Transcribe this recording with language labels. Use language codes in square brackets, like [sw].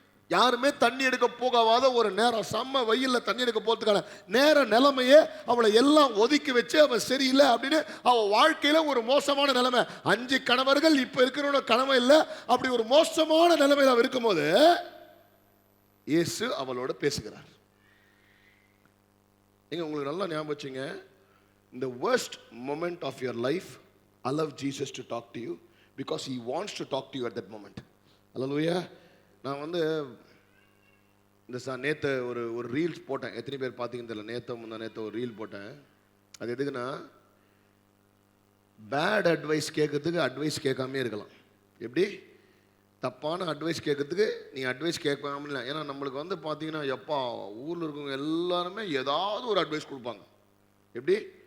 [ta] யாருமே தண்ணி எடுக்க போகாத ஒரு நேரம், செம்ம வெயில்ல தண்ணி எடுக்க போறதுக்கான நேர நிலைமையே அவளை எல்லாம் ஒதுக்கி வச்சு அவ சரியில்லை அப்படின்னு அவ வாழ்க்கையில ஒரு மோசமான நிலைமை. 5 கணவர்கள் இப்ப இருக்கிற கணவன் இல்லை, அப்படி ஒரு மோசமான நிலைமையில அவ இருக்கும்போது இயேசு அவளோட பேசுகிறார். எங்க உங்களுக்கு நல்லா ஞாபகம் வச்சுங்க, [en] in the worst moment of your life, allow Jesus to talk to you because he wants to talk to you at that moment. Hallelujah. [ta] நான் வந்து இந்த நேற்று ஒரு ரீல்ஸ் போட்டேன். எத்தனை பேர் பார்த்தீங்கன்னு தெரியல. நேற்று ஒரு ரீல் போட்டேன். அது எதுக்குன்னா, பேட் அட்வைஸ் கேட்கறதுக்கு அட்வைஸ் கேட்காமே இருக்கலாம். எப்படி? தப்பான அட்வைஸ் கேட்கறதுக்கு நீ அட்வைஸ் கேட்காம இல்லை. ஏன்னா நம்மளுக்கு வந்து பார்த்தீங்கன்னா, எப்பா ஊரில் இருக்கவங்க எல்லாருமே ஏதாவது ஒரு அட்வைஸ் கொடுப்பாங்க. எப்படி?